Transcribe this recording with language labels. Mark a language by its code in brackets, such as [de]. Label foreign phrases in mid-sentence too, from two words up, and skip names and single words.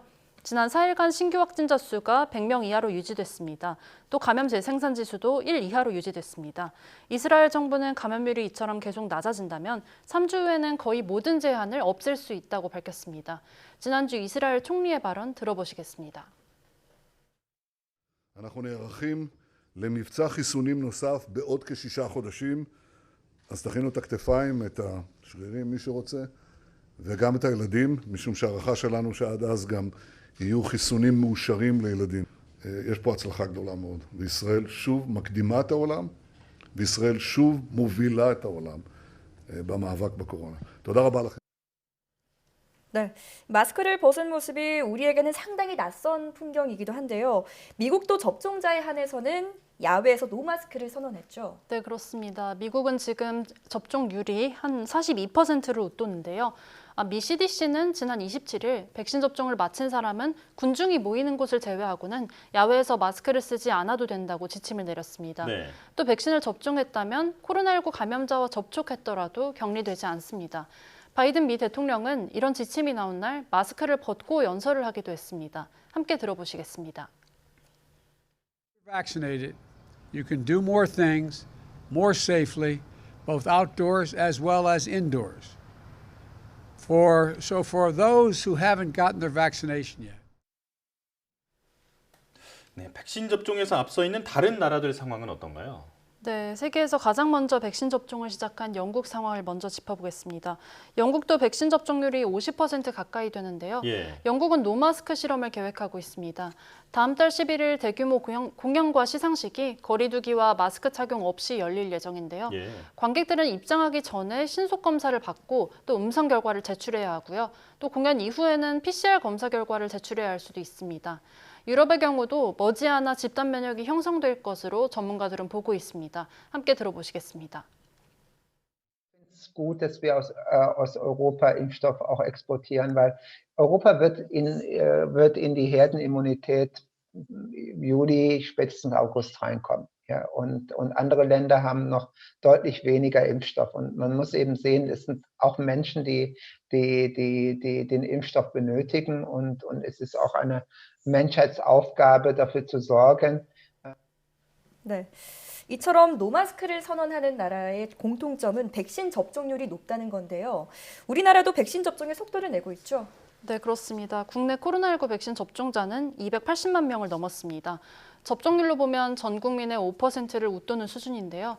[ko] 지난 4일간 신규 확진자 수가 100명 이하로 유지됐습니다. 또 감염 재생산 지수도 1 이하로 유지됐습니다. 이스라엘 정부는 감염률이 이처럼 계속 낮아진다면 3주 후에는 거의 모든 제한을 없앨 수 있다고 밝혔습니다. 지난주 이스라엘 총리의 발언 들어보시겠습니다. [he] אנחנו נערכים למבצע חיסונים נוסף בעוד כ6 חודשים, אז תכינו את הכתפיים, את השרירים, מי שרוצה, וגם את הילדים, משום שהערכה שלנו שעד אז גם יהיו חיסונים מאושרים לילדים. יש פה הצלחה גדולה מאוד. וישראל שוב מקדימה את העולם, וישראל שוב מובילה את העולם במאבק בקורונה. תודה רבה לכם. [ko] 네, 마스크를 벗은 모습이 우리에게는 상당히 낯선 풍경이기도 한데요. 미국도 접종자에 한해서는 야외에서 노마스크를 선언했죠. 네, 그렇습니다. 미국은 지금 접종률이 한 42%를 웃도는데요. 미 CDC는 지난 27일 백신 접종을 마친 사람은 군중이 모이는 곳을 제외하고는 야외에서 마스크를 쓰지 않아도 된다고 지침을 내렸습니다. 네. 또 백신을 접종했다면 코로나19 감염자와 접촉했더라도 격리되지 않습니다. 바이든 미 대통령은 이런 지침이 나온 날 마스크를 벗고 연설을 하기도 했습니다. 함께 들어보시겠습니다. [en] Vaccinated, you can do more things more safely, both outdoors as well as indoors. For those who haven't gotten their vaccination yet. [ko] 네, 백신 접종에서 앞서 있는 다른 나라들 상황은 어떤가요? 네, 세계에서 가장 먼저 백신 접종을 시작한 영국 상황을 먼저 짚어보겠습니다. 영국도 백신 접종률이 50% 가까이 되는데요. 예. 영국은 노마스크 실험을 계획하고 있습니다. 다음 달 11일 대규모 공연과 시상식이 거리 두기와 마스크 착용 없이 열릴 예정인데요. 예. 관객들은 입장하기 전에 신속 검사를 받고 또 음성 결과를 제출해야 하고요. 또 공연 이후에는 PCR 검사 결과를 제출해야 할 수도 있습니다. 유럽의 경우도 머지않아 집단 면역이 형성될 것으로 전문가들은 보고 있습니다. 함께 들어보시겠습니다. [de] Es ist gut, dass wir aus Europa Impfstoff auch exportieren, weil Europa wird in die Herdenimmunität Juli, spätestens August reinkommen. Ja, und andere Länder haben noch deutlich weniger Impfstoff. Und man muss eben sehen, es sind auch Menschen, die den Impfstoff benötigen. Und es ist auch eine Menschheitsaufgabe, dafür zu sorgen. [ko] 네. 이처럼 노마스크를 선언하는 나라의 공통점은 백신 접종률이 높다는 건데요. 우리나라도 백신 접종에 속도를 내고 있죠? 네, 그렇습니다. 국내 코로나19 백신 접종자는 280만 명을 넘었습니다. 접종률로 보면 전 국민의 5%를 웃도는 수준인데요.